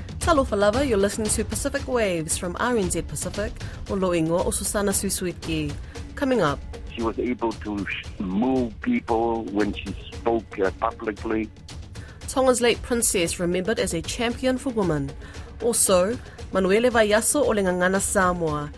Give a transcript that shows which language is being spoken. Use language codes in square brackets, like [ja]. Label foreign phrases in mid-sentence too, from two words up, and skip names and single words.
[sm] Talofa lava, [en] you're listening to Pacific Waves from RNZ Pacific, [sm] o Loingo o Susana Suisuiki. [en] Coming up. She was able to move people when she spoke publicly. Tonga's late princess remembered as a champion for women. Also, [sm] Manuia vaiaso o Gagana Samoa.